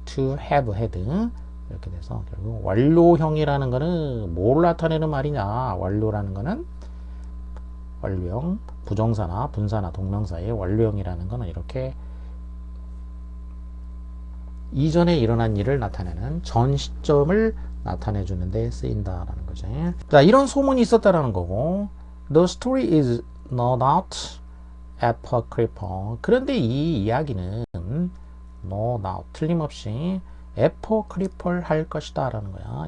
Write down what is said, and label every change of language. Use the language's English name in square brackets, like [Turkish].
[English] to have had [Korean] 이렇게 돼서 결국 완료형이라는 거는 뭘 나타내는 말이냐. 완료라는 거는 완료형, 부정사나 분사나 동명사의 완료형이라는 거는 이렇게 이전에 일어난 일을 나타내는 전 시점을 나타내 주는데 쓰인다라는 거죠. 자, 이런 소문이 있었다라는 거고, [English] The story is no doubt apocryphal. [Korean] 그런데 이 이야기는 [English] no doubt [Korean] 틀림없이 apocryphal 할 것이다라는 거야.